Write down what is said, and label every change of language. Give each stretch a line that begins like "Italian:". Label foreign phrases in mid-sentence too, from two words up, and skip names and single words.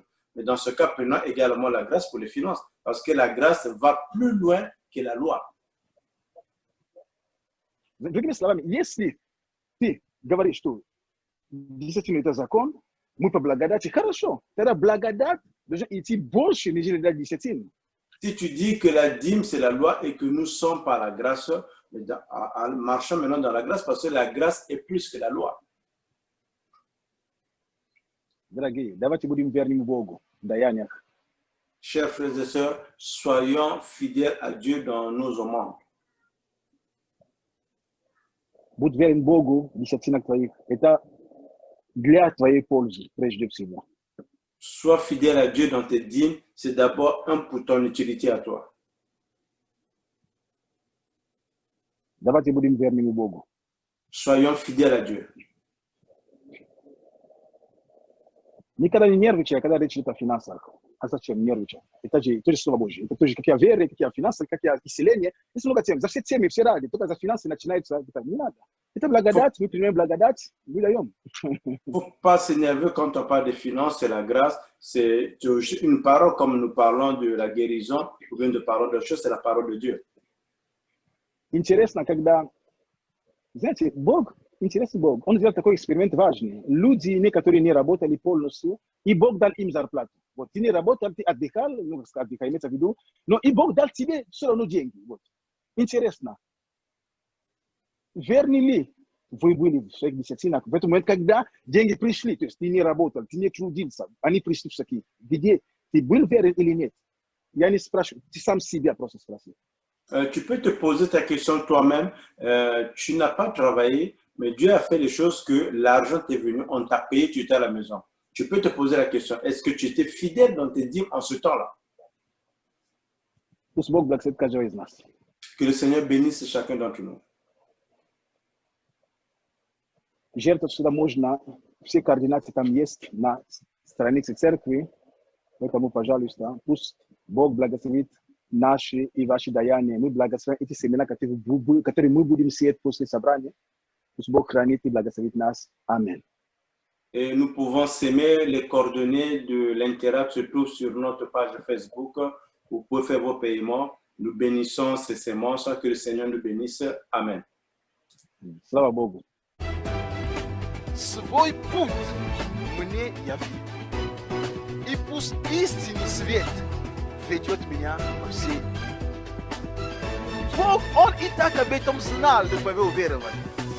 French: Mais dans ce cas, prenons également la grâce pour les finances, parce que la grâce va plus loin que la loi.
Russian: Другими словами, если ты говоришь, что десятина – это закон, мы по благодати, хорошо, тогда благодать должна идти больше, нежели десятина.
French: Si tu dis que la dîme, c'est la loi et que nous sommes par la grâce, marchons maintenant dans la grâce parce que la grâce est plus que la loi.
Russian: Дорогие, давайте будем верными Богу в даяниях.
French: Chers frères et sœurs, soyons fidèles à Dieu dans nos œuvres.
Russian: Будь верен Богу в десятинах твоих. Это для твоей пользы, прежде всего.
French: Sois fidèle à Dieu dans tes dîmes, c'est d'abord un pour ton utilité à toi.
Russian: Давайте будем верными Богу.
French: Soyons fidèles à Dieu.
Russian: Никогда не нервничай, когда речь идет о финансах. А зачем нервничать? Это же тоже Слово Божье. Это тоже, как я верю, как я финансы, как я исцеление. Есть много тем. За все темы, все ради. Только за финансы начинается. Это не надо. Это благодать. Мы принимаем благодать. Мы даем.
French: Il ne faut pas s'énerver quand on parle de finances, c'est la grâce. C'est une parole comme nous parlons de la guérison ou bien de parole de choses, c'est la parole de Dieu.
Russian: Интересно, когда, знаете, Бог, интересный Бог, Он сделал такой эксперимент важный. Люди, которые не работали полностью, и Бог дал им зарплату. Вот, ты не работал, ты отдыхал, ну, отдыхал, имеется в виду, но и Бог дал тебе все равно деньги. Вот. Интересно. Верны ли вы были в своих десятинах. В этот момент, когда деньги пришли, то есть ты не работал, ты не трудился, они пришли все-таки. Где ты был верен или нет? Я не спрашиваю, ты сам себя просто спроси.
French: Tu peux te poser ta question toi-même. Tu n'as pas travaillé, mais Dieu a fait les choses que l'argent t'est venu, on t'a payé, tu étais à la maison. Tu peux te poser la question, est-ce que tu étais fidèle dans tes dîmes en ce temps-là?
Russian: Пусть Бог благословит каждого из нас.
French: Que le Seigneur bénisse chacun d'entre nous.
Russian: Жертва всегда можно, все координаты там есть на странице церкви, поэтому, пожалуйста, пусть Бог благословит наши и ваши даяния. Мы благословим эти семена, которые мы будем сеять после собрания. Пусть Бог хранит и благословит нас. Аминь.
French: Et nous pouvons s'aimer. Les coordonnées de l'Interact se trouvent sur notre page Facebook. Vous pouvez faire vos paiements. Nous bénissons ces semences. Que le Seigneur nous bénisse. Amen.
Russian: Слава Богу. Свой путь мне яви, и пусть истинный свет ведет меня по всей. Бог, Он и так об этом знал, до твоего уверования.